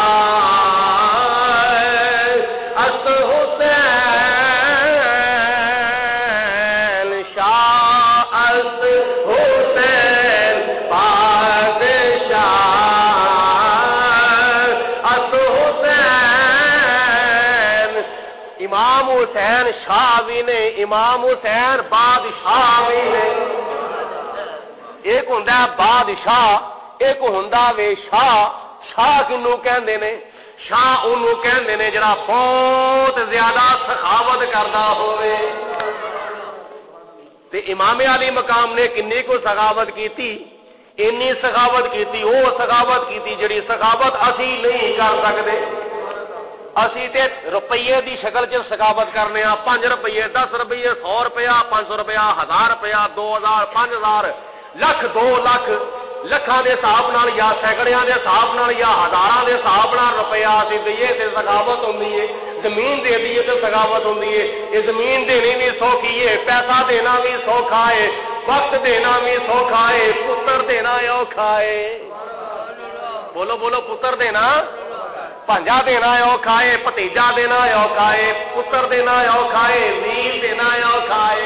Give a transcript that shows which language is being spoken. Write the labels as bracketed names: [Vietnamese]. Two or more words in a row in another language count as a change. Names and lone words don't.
[Punjabi] است حسین شاہ است حسین امام حسین شاہ بھی نے، امام حسین بادشاہ بھی نے. ایک ہوندا ہے بادشاہ، ایک ہوندا وے شاہ. شاہ کنوں کہندے نے؟ شاہ اونوں کہندے نے جڑا بہت زیادہ سخاوت کردا ہوے. تے امام علی مقام نے کنی کو سخاوت کیتی؟ اینی سخاوت کیتی، وہ سخاوت کیتی جڑی سخاوت اسی نہیں کر سکدے. اسی تے روپیے دی شکل چ سخاوت کرنے ہاں. 5 روپیے، 10 روپیے، 100 روپیہ، 500 روپیہ، 1000 روپیہ، 2000، 5000، لکھ، 2 لاکھ، لکھاں دے حساب نال یا سینکڑیاں دے حساب نال یا ہزاراں دے حساب نال روپیہ اسی دئیے تے سخاوت ہوندی ہے. زمین دے دیے تے سخاوت ہوندی ہے. یہ زمین دینی بھی سوکھی ہے، پیسہ دینا بھی سوکھا ہے، وقت دینا بھی سوکھا ہے، پتر دینا اوکھا ہے. بولو بولو، پتر دینا، پانجا دینا اوکھا ہے، بھتیجا دینا اوکھا ہے، پتر دینا اوکھا ہے، ویر دینا اوکھا ہے.